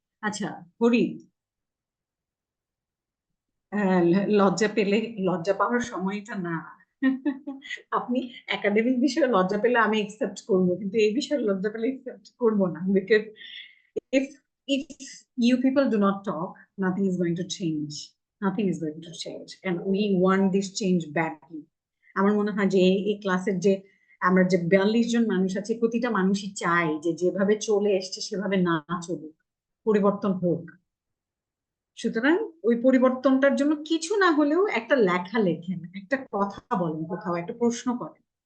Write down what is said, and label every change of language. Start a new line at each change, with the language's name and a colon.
Bangla: আচ্ছা, ফরিদ, লজ্জা পেলে, লজ্জা পাওয়ার সময়টা না। আপনি একাডেমিক বিষয়ে লজ্জা পেলে আমি একসেপ্ট করবো, কিন্তু এই বিষয়ে লজ্জা পেলে একসেপ্ট করবো না, because
English: if if you people do not talk, nothing is going to change. Nothing is going to change, and we want this change badly.
Bangla: আমার মনে হয় যে এই ক্লাসের যে আমরা যে 42 জন মানুষ আছে, প্রতিটা মানুষই চায় যে যেভাবে চলে এসছে সেভাবে না চলুক, পরিবর্তন হোক। সুতরাং ওই পরিবর্তনটার জন্য কিছু না হলেও একটা লেখা লেখেন, একটা কথা বলেন, কোথাও একটা প্রশ্ন করেন।